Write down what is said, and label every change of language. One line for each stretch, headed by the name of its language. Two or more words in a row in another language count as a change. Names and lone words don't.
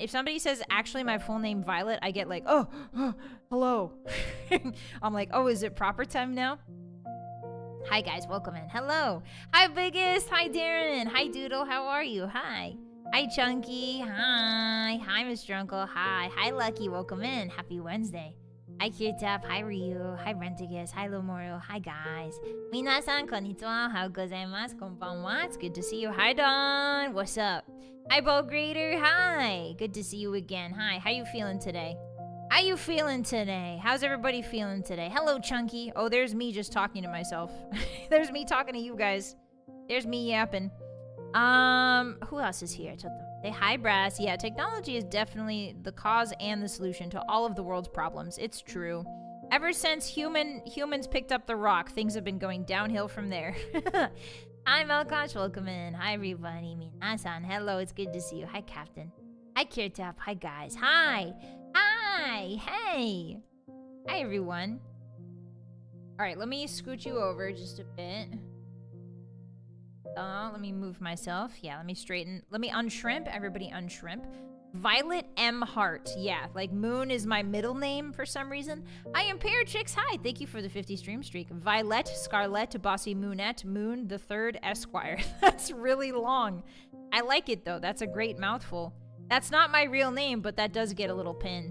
English: If somebody says actually my full name Violet, I get like, oh hello. I'm like, oh, is it proper time now? Hi guys, welcome in. Hello. Hi Biggest. Hi Darren. Hi Doodle. How are you? Hi. Hi Chunky. Hi. Hi Mr. Uncle. Hi. Hi Lucky. Welcome in. Happy Wednesday. Hi Kirtap, hi Ryu, hi Rentigus, hi Lomoro, hi guys.
Japanese: Minasan, konnichiwa, how gozaimasu, konbanwa.
English: It's good to see you. Hi Don, what's up? Hi Bow Grader, hi. Good to see you again. Hi, how you feeling today? How you feeling today? How's everybody feeling today? Hello Chunky. Oh, there's me just talking to myself. There's me talking to you guys. There's me yapping. Who else is here? Say hi, Brass. Yeah, technology is definitely the cause and the solution to all of the world's problems. It's true. Ever since humans picked up the rock, things have been going downhill from there. Hi, Melkosh. Welcome in. Hi, everybody. Minasan. Hello. It's good to see you. Hi, Captain. Hi, Kirtap. Hi, guys. Hi. Hi. Hey. Hi, everyone. All right, let me scoot you over just a bit. Let me move myself. Yeah, let me straighten. Let me unshrimp. Everybody unshrimp. Vylett Moonheart. Yeah, like Moon is my middle name for some reason. I am Parachicks. Hi, thank you for the 50 stream streak. Vylett, Scarlett, Bossy Moonette, Moon the Third Esquire. That's really long. I like it though. That's a great mouthful. That's not my real name, but that does get a little pin.